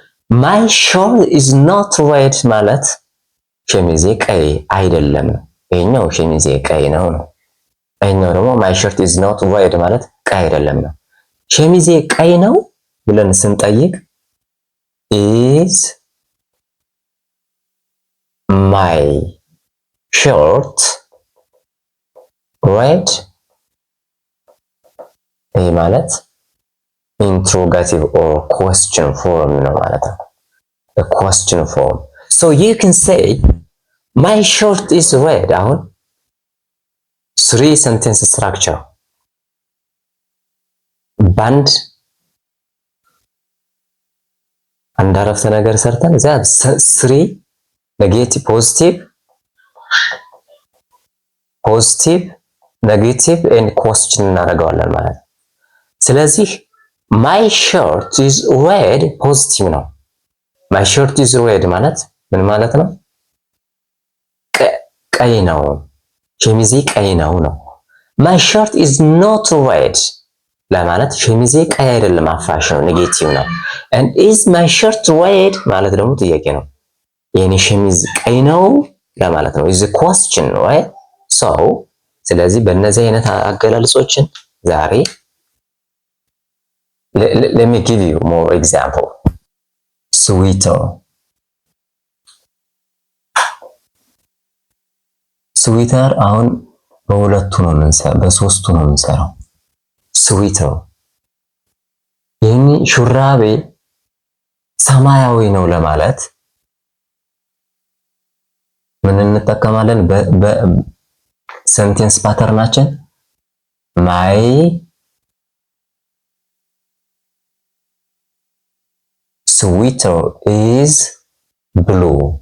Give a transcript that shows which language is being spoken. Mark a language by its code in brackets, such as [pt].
[en] my shirt is not red [am] ማለት ሸሚዜ ቀይ አይደለም። ይሄኛው ሸሚዜ ቀይ ነው ነው። ይሄኛው ደግሞ [en] my shirt is not red [am] ማለት ቀይ አይደለም ነው። ሸሚዜ ቀይ ነው ብለን ስንጠይቅ [en] is my shirt red? [am] ይሄ ማለት [en] interrogative or question form [am] ነው ማለት ነው። [en] a question form. so you can say my shirt is red. [am] አሁን [en] three sentence structure [am] ባንድ አንድ አረፍተ ነገር ሰርተን እዛ ስሪ ኔጌቲቭ ፖዚቲቭ ኔጌቲቭ ኤንድ ኮስችን እናደርገዋለን ማለት ነው። ስለዚህ [en] my shirt is red [am] ፖዚቲቭ ነው። [en] my shirt is red [am] ማለት ምን ማለት ነው? ቀይ ነው። ሸሚዜ ቀይ ነው ነው። [en] my shirt is not red [am] ለማለት ሸሚዜ ቀይ አይደለም አፋሽን ኔጌቲቭ ነው። [en] and is my shirt red [am] ማለት ደግሞ ጥያቄ ነው። የኔ ሸሚዝ ቀይ ነው ለማለት ነው። [en] is a question right? so [am] ስለዚህ በእነዚህ አይነት አገላለጾችን ዛሬ [en] let me give you more example. [am] sweater ስዊተር አሁን በሁለቱ ነው የምንሰራው፣ በሶስቱ ነው የምንሰራው። ስዊተር ይህን ሹራቤ ሰማያዊ ነው ለማለት ምን እንጠቀማለን? በሴንቴንስ ፓተርናችን [en] my sweater is blue.